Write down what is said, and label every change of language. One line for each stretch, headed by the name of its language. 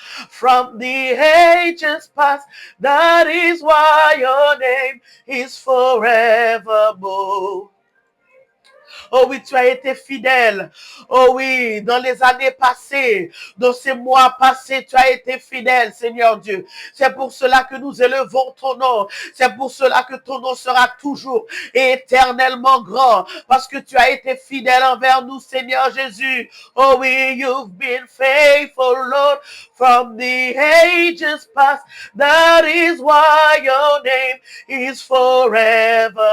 English: From the ages past, that is why your name is forevermore.
French: Oh oui, tu as été fidèle. Oh oui, dans les années passées, dans ces mois passés, tu as été fidèle, Seigneur Dieu. C'est pour cela que nous élevons ton nom. C'est pour cela que ton nom sera toujours et éternellement grand. Parce que tu as été fidèle envers nous, Seigneur Jésus. Oh oui,
English: you've been faithful, Lord, from the ages past. That is why your name is forevermore.